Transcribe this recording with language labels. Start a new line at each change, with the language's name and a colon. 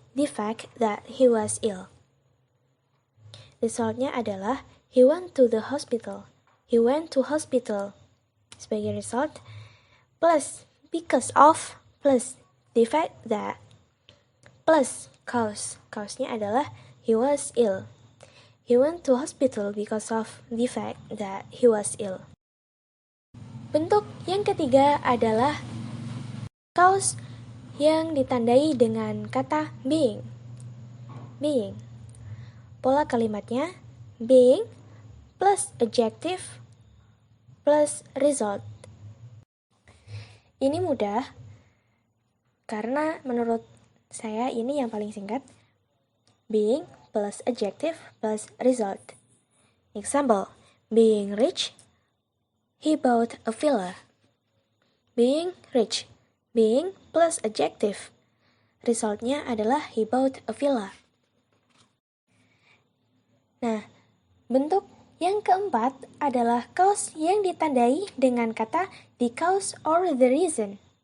English: the fact that he was ill.
Indonesian: Resultnya adalah
English: he went to the hospital. He went to hospital.
Indonesian: Sebagai result,
English: plus because of, plus the fact that, plus cause.
Indonesian: Cause-nya adalah
English: he was ill. He went to hospital because of the fact that he was ill.
Indonesian: Bentuk yang ketiga adalah cause yang ditandai dengan kata being. Being. Pola kalimatnya
English: being plus adjective plus result.
Indonesian: Ini mudah karena menurut saya ini yang paling singkat.
English: Being plus adjective plus result. Example, being rich, he bought a villa. Being rich. Being plus adjective.
Indonesian: Resultnya adalah
English: he bought a villa.
Indonesian: Nah, bentuk yang keempat adalah cause yang ditandai dengan kata
English: the cause or the reason.